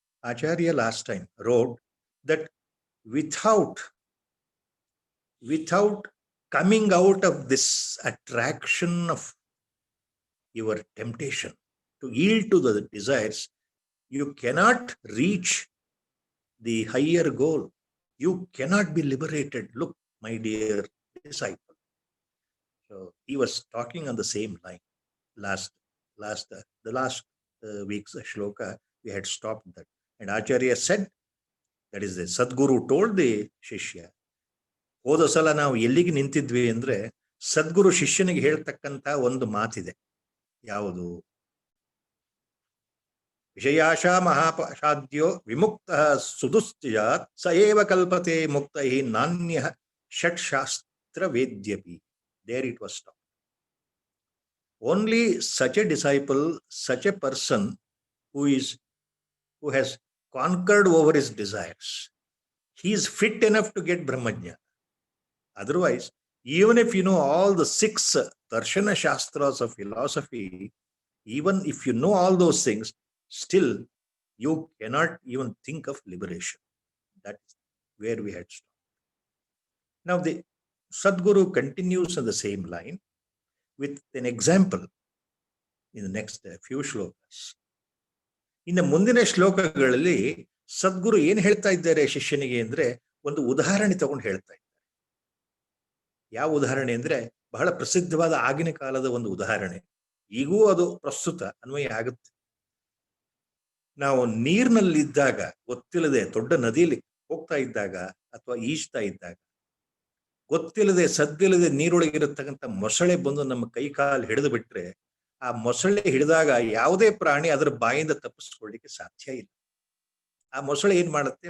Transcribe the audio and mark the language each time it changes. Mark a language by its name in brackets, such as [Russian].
[English] Acharya last time wrote that without coming out of this attraction of your temptation to yield to the desires, you cannot reach the higher goal. You cannot be liberated. Look, my dear disciple. So he was talking on the same line. The last week's shloka, we had stopped that. And Acharya said, that is the Sadguru told the Shishya, [Kannada] ಹೋದ ಸಲ ನಾವು ಎಲ್ಲಿಗೆ ನಿಂತಿದ್ವಿ ಅಂದ್ರೆ ಸದ್ಗುರು ಶಿಷ್ಯನಿಗೆ ಹೇಳ್ತಕ್ಕಂತ ಒಂದು ಮಾತಿದೆ. ಯಾವುದು? [Sanskrit] ವಿಷಯಾಶಾ ಮಹಾಪಾಶಾದ್ಯೋ ವಿಮುಕ್ತ ಸುದುಸ್ತ್ಯಾತ್ ಸ ಏವ ಕಲ್ಪತೆ ಮುಕ್ತೈ ನಾನ್ಯ ಷಟ್ಶಾಸ್ತ್ರ ವೇದ್ಯಪಿ. [English] There it was stopped. Only such a disciple, such a person who has conquered over his desires, he is fit enough to get Brahmajnana. Otherwise, even if you know all the 6 Darshana Shastras of philosophy, even if you know all those things, still you cannot even think of liberation. That's where we had stopped. Now the Sadguru continues on the same line with an example in the next few shlokas. [Kannada] ಇನ್ನು ಮುಂದಿನ ಶ್ಲೋಕಗಳಲ್ಲಿ ಸದ್ಗುರು ಏನ್ ಹೇಳ್ತಾ ಇದ್ದಾರೆ ಶಿಷ್ಯನಿಗೆ ಅಂದ್ರೆ ಒಂದು ಉದಾಹರಣೆ ತಗೊಂಡು ಹೇಳ್ತಾ ಇದ್ದಾರೆ. ಯಾವ ಉದಾಹರಣೆ ಅಂದ್ರೆ ಬಹಳ ಪ್ರಸಿದ್ಧವಾದ ಆಗಿನ ಕಾಲದ ಒಂದು ಉದಾಹರಣೆ. ಈಗೂ ಅದು ಪ್ರಸ್ತುತ ಅನ್ವಯ ಆಗುತ್ತೆ. ನಾವು ನೀರಿನಲ್ಲಿದ್ದಾಗ, ಗೊತ್ತಿಲ್ಲದೆ ದೊಡ್ಡ ನದಿಯಲ್ಲಿ ಹೋಗ್ತಾ ಇದ್ದಾಗ ಅಥವಾ ಈಜ್ತಾ ಇದ್ದಾಗ, ಗೊತ್ತಿಲ್ಲದೆ ಸದ್ದಿಲ್ಲದೆ ನೀರೊಳಗಿರತಕ್ಕಂಥ ಮೊಸಳೆ ಬಂದು ನಮ್ಮ ಕೈ ಕಾಲು ಹಿಡಿದು ಬಿಟ್ರೆ, ಆ ಮೊಸಳೆ ಹಿಡಿದಾಗ ಯಾವುದೇ ಪ್ರಾಣಿ ಅದರ ಬಾಯಿಂದ ತಪ್ಪಿಸ್ಕೊಳ್ಳಿಕ್ಕೆ ಸಾಧ್ಯ ಇಲ್ಲ. ಆ ಮೊಸಳೆ ಏನ್ ಮಾಡುತ್ತೆ?